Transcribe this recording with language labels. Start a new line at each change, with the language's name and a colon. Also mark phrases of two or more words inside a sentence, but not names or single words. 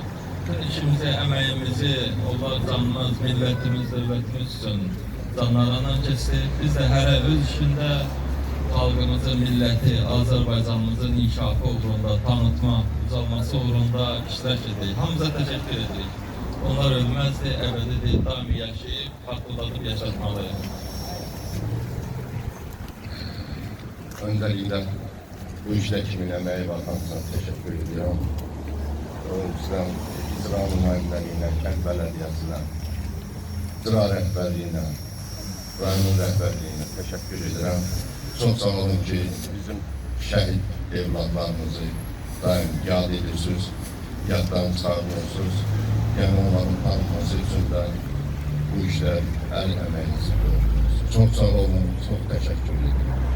Azerbaijani: İşimizi, əməyimizi, onlar canımız, millətimiz, dövlətimiz üçün canlarından keçdi. Biz də hərə öz işində xalqımızın, milləti, Azərbaycanımızın inkişafı uğrunda, tanıtma, ucalması uğrunda iştirak edirik. Hamıza təşəkkür edirik. Onlar ölməzdir, əbədidir, daimi yaşayıb, haqqıdadır, yaşatmalıyıq.
Turkish: Öncelikle bu işler kimin emeği var, hamısına teşekkür ediyorum.
Azerbaijani: Sizden icra nümayəndəliyinə, kənd bələdiyyəsinə, icra rəhbərliyinə, rayonun rəhbərliyinə
Turkish: teşekkür ederim. Çok sağ olun ki bizim şehit evlatlarımızı daim
Azerbaijani: yad edirsiniz,
Turkish: yaddan çağırıyorsunuz. Yani onların tanınması için de bu işler el emeğinizi gördünüz. Çok sağ olun, çok teşekkür ederim.